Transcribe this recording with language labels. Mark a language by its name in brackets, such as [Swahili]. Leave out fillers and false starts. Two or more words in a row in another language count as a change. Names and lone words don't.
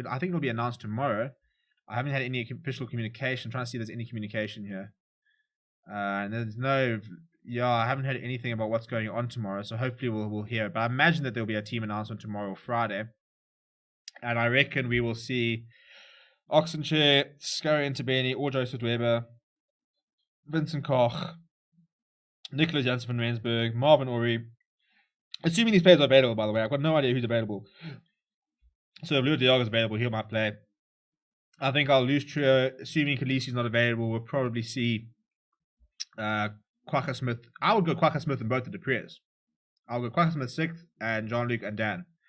[English] I think it'll be announced tomorrow. I haven't had any official communication. I'm trying to see if there's any communication here. And there's no... Yeah, I haven't heard anything about what's going on tomorrow, so hopefully we'll hear. But I imagine that there'll be a team announcement tomorrow or Friday. And I reckon we will see Oxenchair, Scurry Intabeni, Orjo Sudweber, Vincent Koch, Nicholas Janssen van Rensburg, Marvin Ori. Assuming these players are available, by the way. I've got no idea who's available. So if Lou Diago is available, he might play. I think our loose trio, assuming Khaleesi's not available, we'll probably see Quacka Smith. I would go Quacka Smith and both the Duprees. I'll go Quacka Smith 6th and Jean-Luc and Dan.